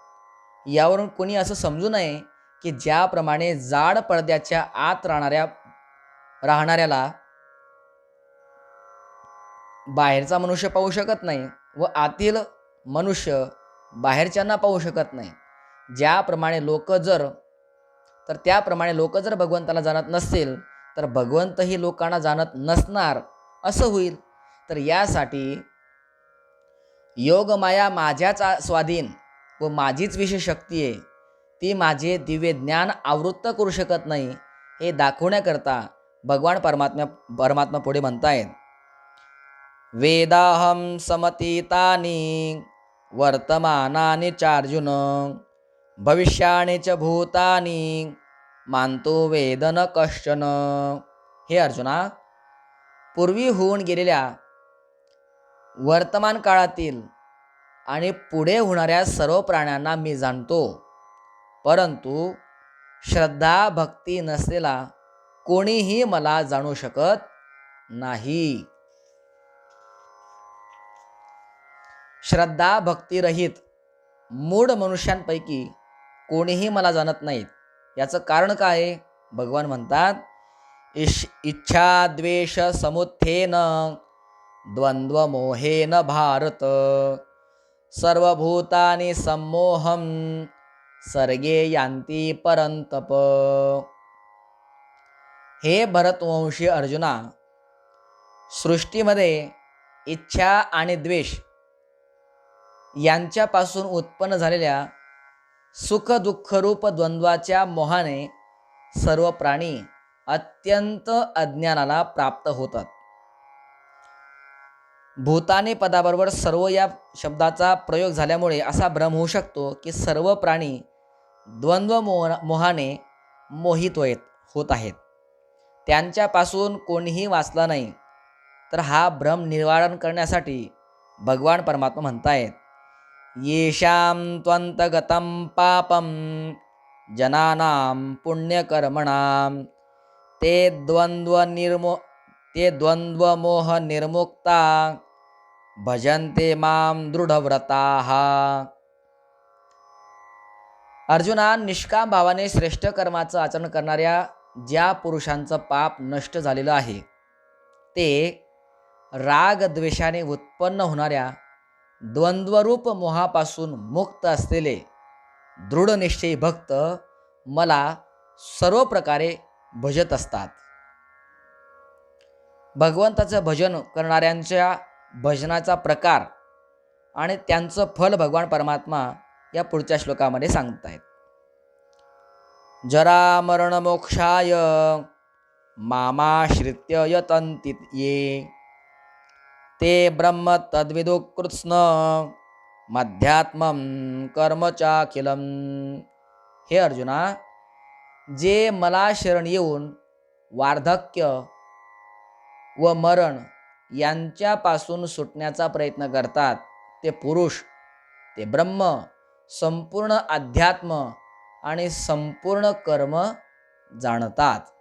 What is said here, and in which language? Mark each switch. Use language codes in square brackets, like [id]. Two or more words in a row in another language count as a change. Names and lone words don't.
[mr] यावरून कोणी असं समजू नये की ज्याप्रमाणे जाड पडद्याच्या आत राहणाऱ्याला बाहेरचा मनुष्य पाहू शकत नाही व आतील मनुष्य बाहेरच्यांना पाहू शकत नाही, त्याप्रमाणे लोक जर भगवंताला जाणत नसतील तर भगवंतही लोकांना जाणत नसणार असं होईल. तर यासाठी योगमाया माझ्याच स्वाधीन व माझीच विशेष शक्ती आहे, ती माझे दिव्य ज्ञान आवृत्त करू शकत नाही हे दाखवण्याकरता भगवान परमात्मा पुढे म्हणतायत, [sa] वेदाहम समतीतानि वर्तमानानि चार्जुन भविष्याणि च भूतानि मानतो वेद न कश्चन. [mr] हे अर्जुना, पूर्वी होऊन गेलेल्या वर्तमान काळातील आणि पुढे होणाऱ्या सर्व प्राण्यांना मी जाणतो, परंतु श्रद्धा भक्ती नसलेला कोणीही मला जाणू शकत नाही. श्रद्धा भक्तिरहित मूढ मनुष्यांपैकी कोणीही मला जाणत नाहीत. याचं कारण काय आहे? भगवान म्हणतात, [sa] इच्छा द्वेष समुत्थेन द्वंद्व मोहेन भारत सर्वभूतानि सम्मोहम सर्गे यान्ति परंतप. [mr] हे भरतवंशी अर्जुना, सृष्टीमध्ये इच्छा आणि द्वेष यांच्यापासून उत्पन्न झालेल्या सुख दुःखरूप द्वंद्वाच्या मोहाने सर्व प्राणी अत्यंत अज्ञानाला प्राप्त होतात. भूतानी पदाबरोबर सर्व या शब्दाचा प्रयोग झाल्यामुळे असा भ्रम होऊ शकतो की सर्व प्राणी द्वंद्व मोहाने मोहित होत आहेत, त्यांच्यापासून कोणीही वाचला नाही. तर हा भ्रम निवारण करण्यासाठी भगवान परमात्मा म्हणतायत, [sa] येषां त्वन्तगतं पापं जनानां पुण्यकर्मणां ते द्वंद्वमोह निर्मुक्ता भजन्ते मां दृढव्रताः. [mr] अर्जुना, निष्काम भावाने श्रेष्ठ कर्माचं आचरण करणाऱ्या ज्या पुरुषांचं पाप नष्ट झालेलं आहे, ते राग द्वेषाने उत्पन्न होणाऱ्या द्वंद्वरूप मोहापासून मुक्त असलेले दृढनिश्चयी भक्त मला सर्व प्रकारे भजत असतात. भगवंताचं भजन करणाऱ्यांच्या भजनाचा प्रकार आणि त्यांचं फल भगवान परमात्मा या पुढच्या श्लोकामध्ये सांगतायत. [sa] जरा मरण मोक्षाय मामाश्रित्य यतन्ति ये ते ब्रह्म तद्विदु कृत्स्न मध्यात्मं कर्म चाखिलम. [mr] हे अर्जुना, जे मला शरण येऊन वार्धक्य व मरण यांच्यापासून सुटण्याचा प्रयत्न करतात, ते पुरुष, ते ब्रह्म, संपूर्ण अध्यात्म आणि संपूर्ण कर्म जाणतात.